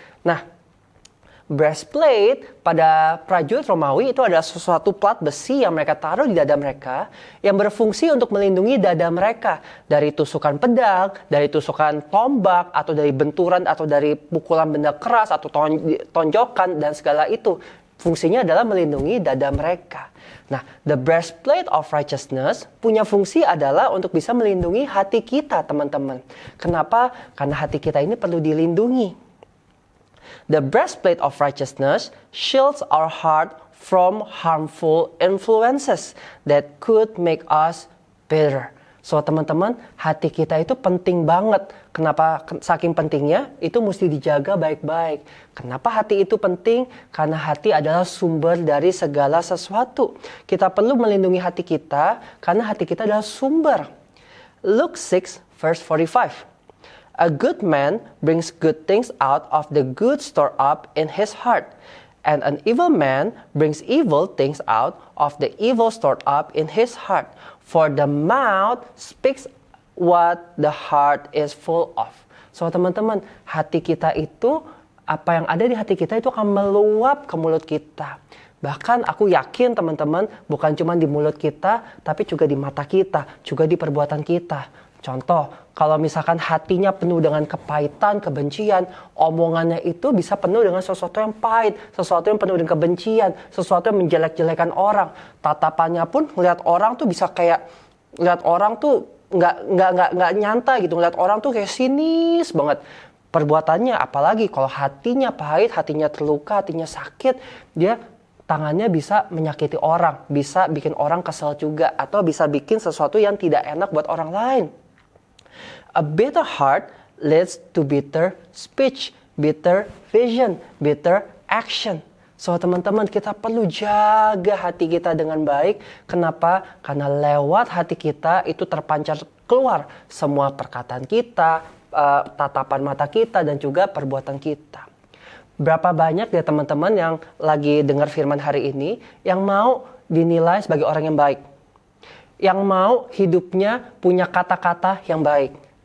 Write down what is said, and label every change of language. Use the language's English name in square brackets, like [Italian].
[Indonesian] Nah, breastplate pada prajurit Romawi itu adalah sesuatu plat besi yang mereka taruh di dada mereka yang berfungsi untuk melindungi dada mereka dari tusukan pedang, dari tusukan tombak, atau dari benturan atau dari pukulan benda keras atau tonjokan dan segala itu. Fungsinya adalah melindungi dada mereka. Nah, [English] the breastplate of righteousness [Indonesian] punya fungsi adalah untuk bisa melindungi hati kita, teman-teman. Kenapa? Karena hati kita ini perlu dilindungi. [English] The breastplate of righteousness shields our heart from harmful influences that could make us bitter. [Indonesian] So teman-teman, hati kita itu penting banget. Kenapa saking pentingnya? Itu mesti dijaga baik-baik. Kenapa hati itu penting? Karena hati adalah sumber dari segala sesuatu. Kita perlu melindungi hati kita karena hati kita adalah sumber. [English] Luke 6 verse 45. A good man brings good things out of the good stored up in his heart, and an evil man brings evil things out of the evil stored up in his heart. For the mouth speaks what the heart is full of. [Indonesian] So teman-teman, hati kita itu, apa yang ada di hati kita itu akan meluap ke mulut kita. Bahkan aku yakin teman-teman, bukan cuma di mulut kita, tapi juga di mata kita, juga di perbuatan kita. Contoh, kalau misalkan hatinya penuh dengan kepahitan, kebencian, omongannya itu bisa penuh dengan sesuatu yang pahit, sesuatu yang penuh dengan kebencian, sesuatu yang menjelek-jelekan orang. Tatapannya pun ngeliat orang tuh bisa kayak, ngeliat orang tuh nggak nyantai gitu, ngeliat orang tuh kayak sinis banget. Perbuatannya apalagi kalau hatinya pahit, hatinya terluka, hatinya sakit, dia tangannya bisa menyakiti orang, bisa bikin orang kesel juga, atau bisa bikin sesuatu yang tidak enak buat orang lain. [English] A bitter heart leads to bitter speech, bitter vision, bitter action. [Indonesian] So teman-teman, kita perlu jaga hati kita dengan baik. Kenapa? Karena lewat hati kita itu terpancar keluar semua perkataan kita, tatapan mata kita, dan juga perbuatan kita. Berapa banyak ya teman-teman yang lagi dengar firman hari ini yang mau dinilai sebagai orang yang baik, yang mau hidupnya punya kata-kata yang baik,